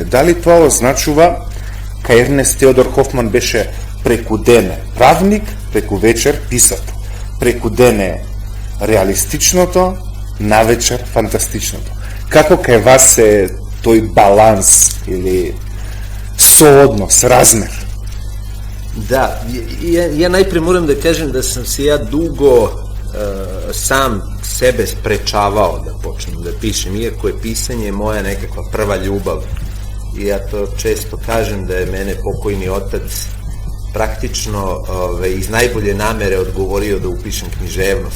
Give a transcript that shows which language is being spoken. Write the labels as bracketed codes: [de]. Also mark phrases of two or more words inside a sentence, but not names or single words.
[mk] Дали тоа означува, кај Ернест Теодор Хофман беше преку дене правник, преку вечер писател, преку дене реалистичното, навечер фантастичното? Како кај вас е тој баланс или сооднос, размер? [sr] Da, ja najpre moram da kažem da sam se ja dugo sam sebe sprečavao da počnem da pišem, iako je pisanje moja nekakva prva ljubav. I ja to često kažem da je mene pokojni otac praktično iz najbolje namere odgovorio da upišem književnost.